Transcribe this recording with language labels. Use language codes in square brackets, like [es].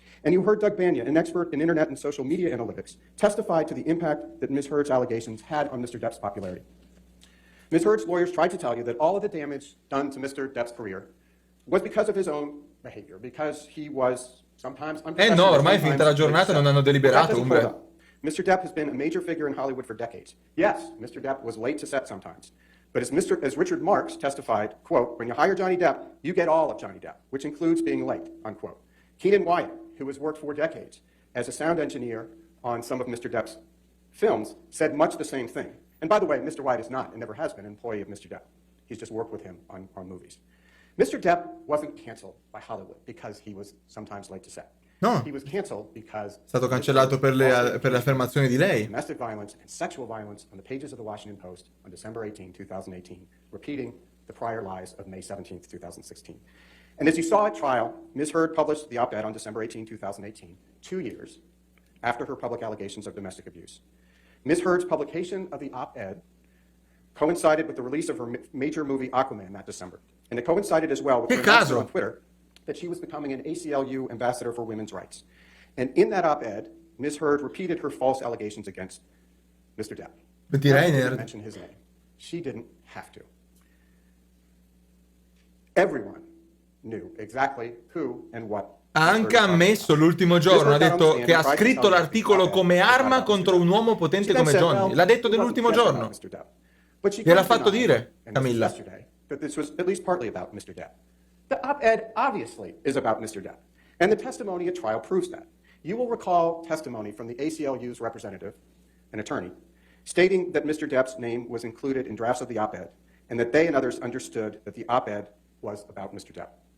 [en] And you heard Doug Banya, an expert in internet and social media analytics, testify to the impact that Ms. Heard's allegations had on Mr. Depp's popularity. Ms. Heard's lawyers tried to tell you that all of the damage done to Mr. Depp's career was because of his own behavior, because he was sometimes unprofessional. [it] No, ormai è finita la giornata, non hanno deliberato. [en] Mr. Depp has been a major figure in Hollywood for decades. Yes, Mr. Depp was late to set sometimes. But as Richard Marx testified, quote, when you hire Johnny Depp, you get all of Johnny Depp, which includes being late, unquote. Keenan Wyatt, who has worked for decades as a sound engineer on some of Mr. Depp's films, said much the same thing. And by the way, Mr. Wyatt is not and never has been an employee of Mr. Depp. He's just worked with him on movies. Mr. Depp wasn't canceled by Hollywood because he was sometimes late to set. No. He was canceled because [it] È stato cancellato per le affermazioni di lei. [en] Domestic violence and sexual violence on the pages of the Washington Post on December 18, 2018, repeating the prior lies of May 17, 2016. And as you saw at trial, Ms. Heard published the op-ed on December 18, 2018, 2 years after her public allegations of domestic abuse. Ms. Heard's publication of the op-ed coincided with the release of her major movie Aquaman that December. And it coincided as well with her announcement on Twitter that she was becoming an ACLU ambassador for women's rights. And in that op-ed, Ms. Heard repeated her false allegations against Mr. Depp. But she didn't mention his name. She didn't have to. Everyone knew exactly who and what. [it] Ha anche ammesso l'ultimo giorno, ha detto che ha scritto l'articolo come arma contro un uomo potente come Johnny. L'ha detto nell'ultimo giorno. Gliel'ha fatto dire, Camilla. [en] That this was at least partly about Mr. Depp. The op-ed obviously is about Mr. Depp, and the testimony at trial proves that. You will recall testimony from the ACLU's representative, an attorney, stating that Mr. Depp's name was included in drafts of the op-ed, and that they and others understood that the op-ed was about Mr. Depp.